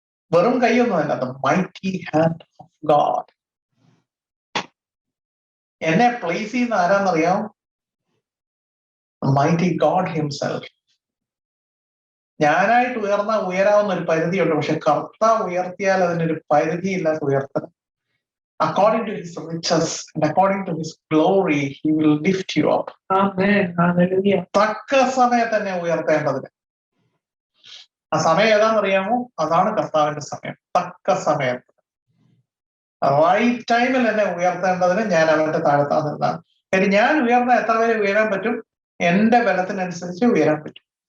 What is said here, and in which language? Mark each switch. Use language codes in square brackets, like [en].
[ml] വെറും കൈയൊന്നുമല്ല, [en] The mighty hand of God. [ml] എന്നെ place ചെയ്യുന്ന ആരാന്നറിയാം? [en] Mighty God himself. [ml] ഞാനായിട്ട് ഉയരാവുന്ന ഒരു പരിധിയുണ്ട്, പക്ഷെ കർത്താവ് ഉയർത്തിയാൽ അതിനൊരു പരിധിയില്ലാത്ത ഉയർത്തൽ. [en] According to his riches and according to his glory, he will lift you up. Amen. Hallelujah. [ml] തക്ക സമയത്ത് തന്നെ ഉയർത്തേണ്ടതിന്. ആ സമയം ഏതാണെന്നറിയാമോ? അതാണ് കർത്താവിന്റെ സമയം. തക്ക സമയത്ത് റൈറ്റ് ടൈമിൽ എന്നെ ഉയർത്തേണ്ടതിന് ഞാൻ അവന്റെ താഴത്താൻ നിന്നാണ്. കാര്യം ഞാൻ ഉയർന്ന എത്ര പേര് ഉയരാൻ പറ്റും? എന്റെ ബലത്തിനനുസരിച്ച് ഉയരാൻ പറ്റും.